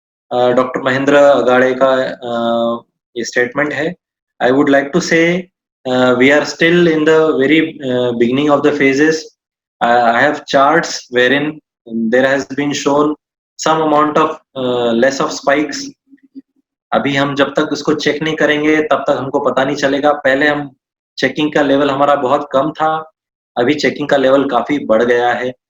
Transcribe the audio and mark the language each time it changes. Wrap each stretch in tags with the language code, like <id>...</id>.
<hi>Doctor Mahendra अगाड़े का ये statement है.</hi> <en>I would like to say we are still in the very beginning of the phases. I have charts wherein there has been shown some amount of less of spikes.</en> <hi>अभी हम जब तक उसको check नहीं करेंगे तब तक हमको पता नहीं चलेगा. पहले हम चेकिंग का लेवल हमारा बहुत कम था, अभी चेकिंग का लेवल काफी बढ़ गया है.</hi>